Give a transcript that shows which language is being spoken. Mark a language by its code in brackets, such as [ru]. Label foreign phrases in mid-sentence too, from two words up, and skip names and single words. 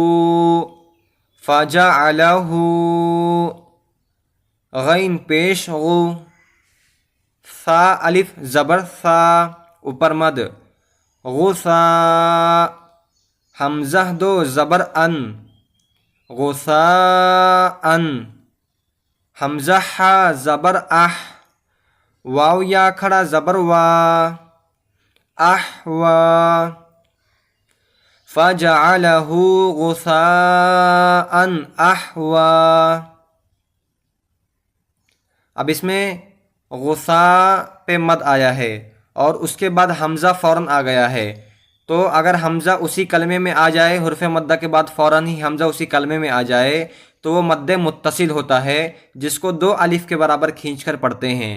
[ur] فجعلہ، غین پیش غو، ثا الف زبر ثا، اوپر مد، غثا، حمزہ دو زبر ان، غثا ان، حمزہ ہا زبر اح، واو یا کھڑا زبر وا، احوا، [ar] فَجَعَلَهُ غُثَاءً أَحْوَىٰ۔ [ur] اب اس میں غثاء پہ مد آیا ہے اور اس کے بعد حمزہ فوراً آ گیا ہے، تو اگر حمزہ اسی کلمے میں آ جائے، حرف مدہ کے بعد فوراً ہی حمزہ اسی کلمے میں آ جائے تو وہ مد متصل ہوتا ہے، جس کو 2 الف کے برابر کھینچ کر پڑھتے ہیں۔